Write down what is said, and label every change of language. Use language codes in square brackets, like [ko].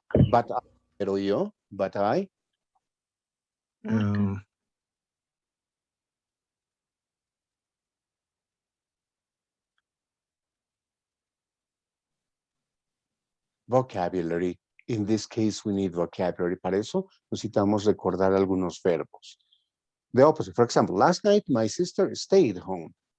[en] But I, [es] pero yo, [en] but I. Um, Vocabulary. In this case, we need vocabulary. [es] Para eso necesitamos recordar algunos verbos. [en] The opposite. For example, last night my sister stayed home.